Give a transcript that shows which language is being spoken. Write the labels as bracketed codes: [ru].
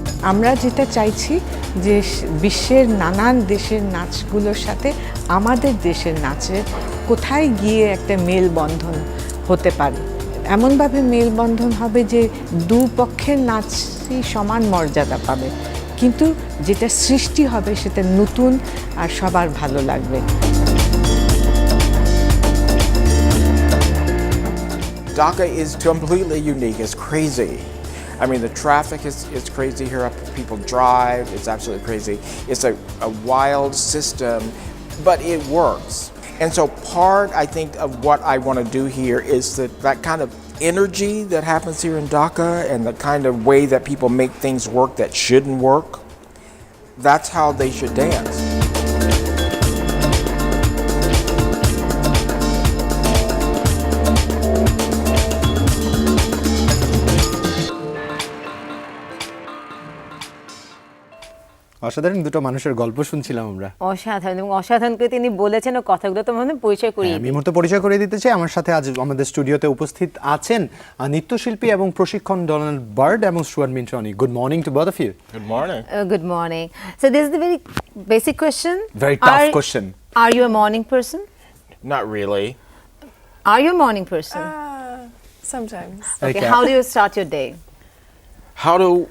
[bn] আমরা যেটা চাইছি যে বিশ্বের নানান দেশের নাচগুলোর সাথে আমাদের দেশের নাচের কোথায় গিয়ে একটা মেলবন্ধন হতে পারে, এমনভাবে মেলবন্ধন হবে যে দুপক্ষের নাচই সমান মর্যাদা পাবে, কিন্তু যেটা সৃষ্টি হবে সেটা নতুন আর সবার ভালো লাগবে। [en] Dhaka is completely unique. It's crazy. I mean, the traffic is crazy here. People drive. It's absolutely crazy. It's a wild system, but it works. And so part, I think, of what I want to do here is that kind of energy that happens here in Dhaka and the kind of way that people make things work that shouldn't work, that's how they should dance. [bn] অসাধারণ দুটো মানুষের গল্প শুনছিলাম আমরা। অসাধারণ, এবং অসাধারণ করে তিনি বলেছেন ও কথাগুলো তো মনে পরিচয় করিয়ে আমি মুহূর্তে পরিচয় করে দিতে চাই। আমার সাথে আজ আমাদের স্টুডিওতে উপস্থিত আছেন নৃত্যশিল্পী এবং প্রশিক্ষণ ডোনাল্ড বার্ড এবং Stewart মিন্ট্রনি। [en] Good morning to both of you. Good morning. Good morning. So this is the very basic question. Very tough question. Are you a morning person? Not really. Are you a morning person? Sometimes. Okay. How do you start your day? How do